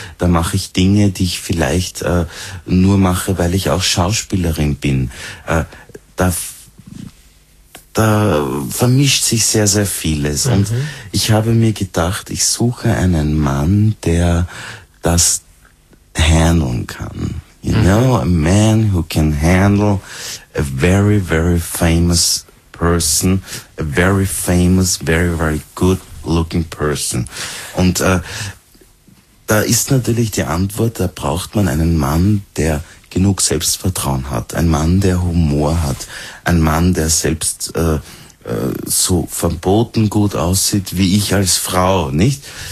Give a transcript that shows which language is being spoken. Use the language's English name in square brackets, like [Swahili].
[German] Da mache ich Dinge, die ich vielleicht nur mache, weil ich auch Schauspielerin bin. Da vermischt sich sehr, sehr vieles. Mhm. Und ich habe mir gedacht, ich suche einen Mann, der das handeln kann. [English] You know, a man who can handle a very, very famous person, a very famous, very, very good looking person. [German] Und da ist natürlich die Antwort, da braucht man einen Mann, der genug Selbstvertrauen hat, ein Mann, der Humor hat, ein Mann, der selbst so verboten gut aussieht, wie ich als Frau, nicht?